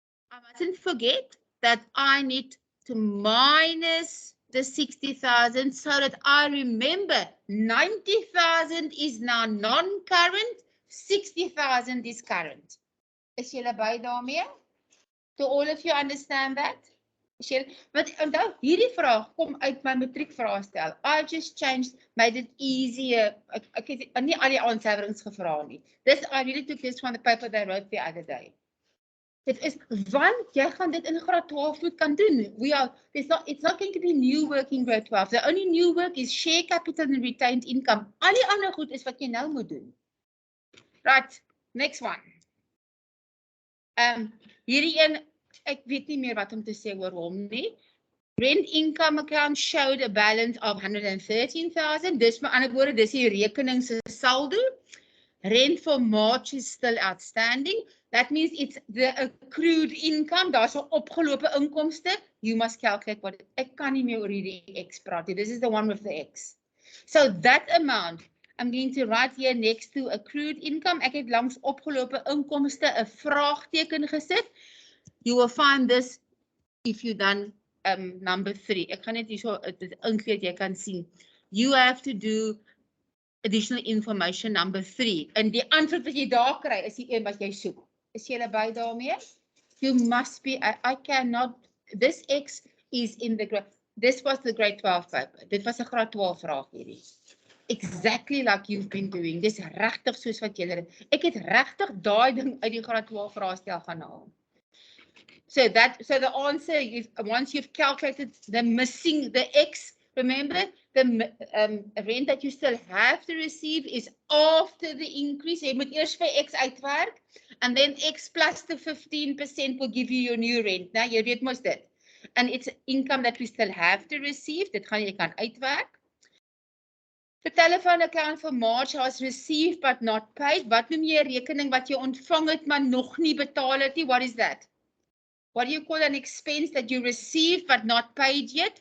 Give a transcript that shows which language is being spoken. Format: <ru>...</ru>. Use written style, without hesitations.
<en>I mustn't forget that I need to minus the 60,000 so that I remember 90,000 is now non-current, 60,000 is current.</en> <af>Is julle by daarmee?</af> <en>Do all of you understand that?</en> <af>But onthou, hierdie vraag kom uit my matriekvraagstel.</af> <en>I just changed, made it easier.</en> <af>Ek het nie al die aanswerings gevra nie.</af> <en>I really took this from the paper that I wrote the other day.</en> <af>Dit is, want jy gaan dit in graad 12 moet kan doen.</af> <en>It's not going to be new work in grade 12. The only new work is share capital and retained income.</en> <af>Al die ander goed is wat jy nou moet doen.</af> <en>Right, next one.</en> <af>Hierdie een, ek weet nie meer wat om te sê oor hom nie.</af> <en>Rent income account showed a balance of 113,000.</en> <af>Dis met ander woorde, dis die rekening se saldo.</af> <en>Rent for March is still outstanding. That means it's the accrued income.</en> <af>Daar's 'n opgelope inkomste.</af> <en>You must calculate what</en> <af>ek kan nie meer oor hierdie X praat nie.</af> <en>This is the one with the X. So that amount, I'm going to write here next to accrued income.</en> <af>Ek het langs opgelope inkomste 'n vraagteken gesit.</af> <en>You will find this if you done number 3.</en> <af>Ek gaan net hierso dit inkleed, jy kan sien.</af> <en>You have to do additional information number 3.</en> <af>En die antwoord wat jy daar kry is die een wat jy soek. Is jy by daarmee?</af> <en>You must be, I cannot, this X is in the grade, this was the grade 12 paper.</en> <af>Dit was 'n graad 12 vraag hierdie.</af> <en>Exactly like you've been doing.</en> <af>Dis regtig soos wat jy dit. Ek het regtig daai ding uit die graad 12 vraestel gaan haal.</af> <en>So the answer is, once you've calculated the X, remember the rent that you still have to receive is after the increase.</en> <af>Jy moet eers vir X uitwerk,</af> <en>and then X plus the 15% will give you your new rent.</en> <af>Nou, jy weet mos dit.</af> <en>And it's income that we still have to receive.</en> <af>Dit gaan jy kan uitwerk.</af> <en>The telephone account for March was received but not paid.</en> <af>Wat noem jy 'n rekening wat jy ontvang het maar nog nie betaal het nie?</af> <en>What is that? What do you call an expense that you received but not paid yet?</en>